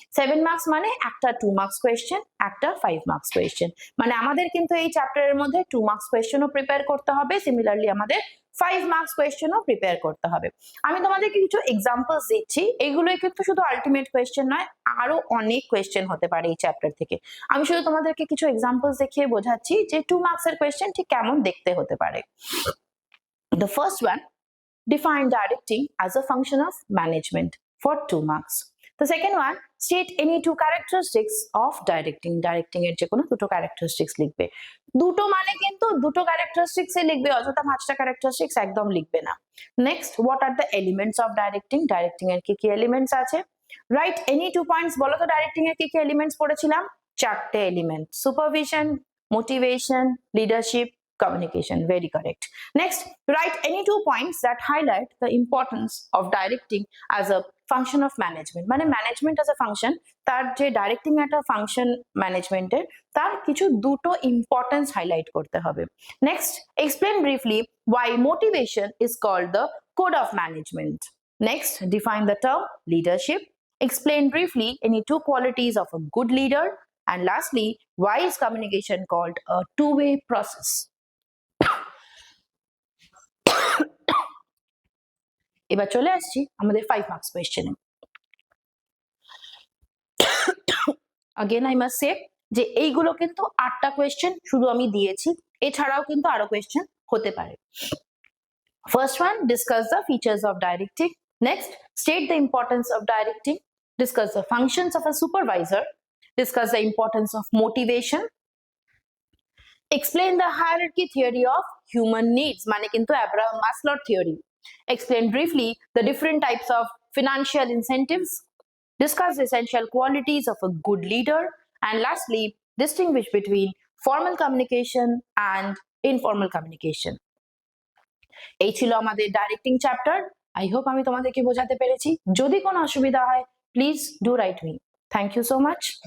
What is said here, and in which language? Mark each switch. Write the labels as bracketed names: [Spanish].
[Bangla] 7 marks মানে একটা 2 marks question, একটা 5 মার্কস কোয়েশ্চেন, মানে আমাদের কিন্তু এই চ্যাপ্টারের মধ্যে 2 মার্কস কোয়েশ্চেনও প্রিপেয়ার করতে হবে, সিমিলারলি আমাদের 5 মার্কস কোয়েশ্চেনও প্রিপেয়ার করতে হবে। আমি তোমাদেরকে কিছু এক্সাম্পলস দিচ্ছি, এইগুলোই কিন্তু শুধু আলটিমেট কোয়েশ্চেন নয়, আরো অনেক কোয়েশ্চেন হতে পারে এই চ্যাপ্টার থেকে। আমি শুধু তোমাদেরকে কিছু এক্সাম্পলস দেখিয়ে বোঝাচ্ছি যে 2 মার্কসের কোয়েশ্চেন ঠিক কেমন দেখতে হতে পারে। [English] The first one, define directing as a function of management for 2 marks. The second one, state any 2 characteristics of directing. [Bangla] Directing এর যে কোনো দুটো characteristics লিখবে। দুটো মানে কিন্তু দুটো characteristics এ লিখবে, অযথা 5টা characteristics একদম লিখবে না। [English] Next, what are the elements of directing? [Bangla] Directing এর কি কি elements আছে? [English] Write any 2 points. [Bangla] বলো তো directing এর কি কি elements পড়েছিলাম? [English] 4টে element, supervision, motivation, leadership, communication. Very correct. Next, write any 2 points that highlight the importance of directing as a function of management. [Bangla] মানে management as a function, তার যে directing একটা function management এর, তার কিছু দুটো importance highlight করতে হবে। [English] Next, explain briefly why motivation is called the code of management. Next, define the term leadership. Explain briefly any 2 qualities of a good leader. And lastly, why is communication called a two-way process? [Bangla] এবার চলে আসছি আমাদের 5 marks কোয়েশ্চেনে। [English] again I must say [Bangla] যে এইগুলো কিন্তু 8টা question শুধু আমি দিয়েছি, এছাড়াও কিন্তু আরো কোয়েশ্চেন হতে পারে। [English] First one, discuss the features of directing. Next, state the importance of directing. Discuss the functions of a supervisor. Discuss the importance of motivation. Explain the hierarchy theory of human needs, [Bangla] মানে কিন্তু [English] Abraham Maslow theory. Explain briefly the different types of financial incentives. Discuss the essential qualities of a good leader. And lastly, distinguish between formal communication and informal communication. [Bangla] এই ছিল আমাদের directing chapter. I hope আমি তোমাদেরকে বোঝাতে পেরেছি। যদি কোনো অসুবিধা হয় [English] Please do write me. Thank you so much.